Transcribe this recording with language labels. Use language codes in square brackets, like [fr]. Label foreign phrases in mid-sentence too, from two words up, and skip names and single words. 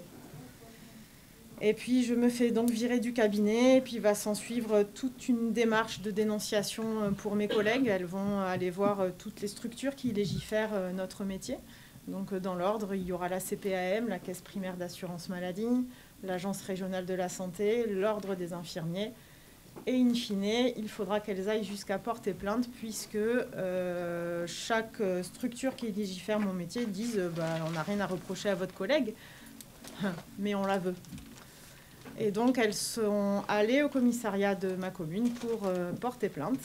[fr] Et puis, je me fais donc virer du cabinet, et puis va s'en suivre toute une démarche de dénonciation pour mes collègues. Elles vont aller voir toutes les structures qui légifèrent notre métier. Donc, dans l'ordre, il y aura la CPAM, la Caisse primaire d'assurance maladie, l'Agence régionale de la santé, l'Ordre des infirmiers. Et in fine, il faudra qu'elles aillent jusqu'à porter plainte, puisque chaque structure qui légifère mon métier dise on n'a rien à reprocher à votre collègue, mais on la veut. Et donc, elles sont allées au commissariat de ma commune pour porter plainte.